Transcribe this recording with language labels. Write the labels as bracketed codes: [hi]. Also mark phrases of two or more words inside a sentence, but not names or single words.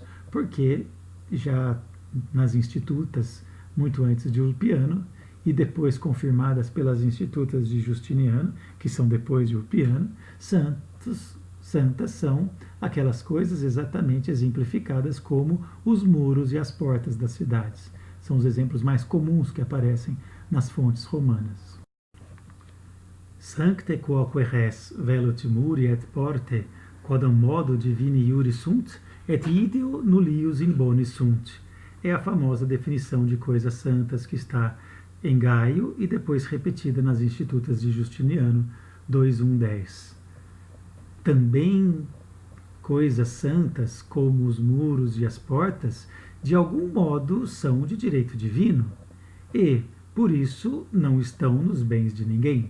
[pt] Porque já nas institutas, muito antes de Ulpiano, e depois confirmadas pelas institutas de Justiniano, que são depois de Ulpiano, santas são aquelas coisas exatamente exemplificadas como os muros e as portas das cidades. São os exemplos mais comuns que aparecem nas fontes romanas. [la] Sancte quoque res velut muri et porte, quodam modo divini iuri sunt, et ideo nullius in boni sunt. [pt] É a famosa definição de coisas santas que está em Gaio e depois repetida nas Institutas de Justiniano 2.1.10. Também coisas santas, como os muros e as portas, de algum modo são de direito divino e, por isso, não estão nos bens de ninguém.